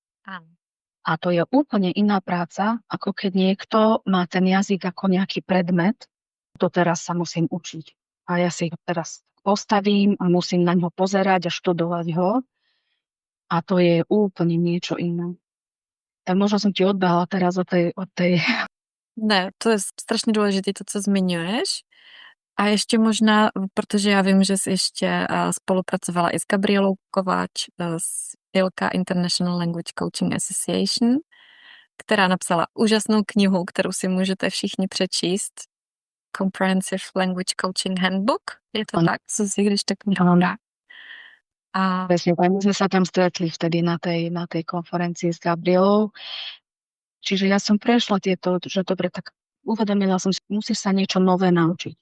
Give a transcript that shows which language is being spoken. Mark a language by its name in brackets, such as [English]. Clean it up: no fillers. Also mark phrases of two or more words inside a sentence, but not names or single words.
[Slovak] A to je úplne iná práca, ako keď niekto má ten jazyk ako nejaký predmet. To teraz sa musím učiť. A ja si ho teraz postavím a musím na ňo pozerať a študovať ho. A to je úplne niečo iné. Tak možno som ti odbehla teraz od tej... [Czech] Ne, to je strašně důležité, to, co zmiňuješ. A ještě možná, protože já vím, že jsi ještě spolupracovala i s Gabrielou Kováč z ILCA, International Language Coaching Association, která napsala úžasnou knihu, kterou si můžete všichni přečíst. Comprehensive Language Coaching Handbook. Je to tak, Zuzi, když tak mi dá. [Slovak] A Presne, my sme sa tam stretli vtedy na tej konferencii s Gabrielou. Čiže ja som prešla tieto, že dobre, tak uvedomila som si, musíš sa niečo nové naučiť.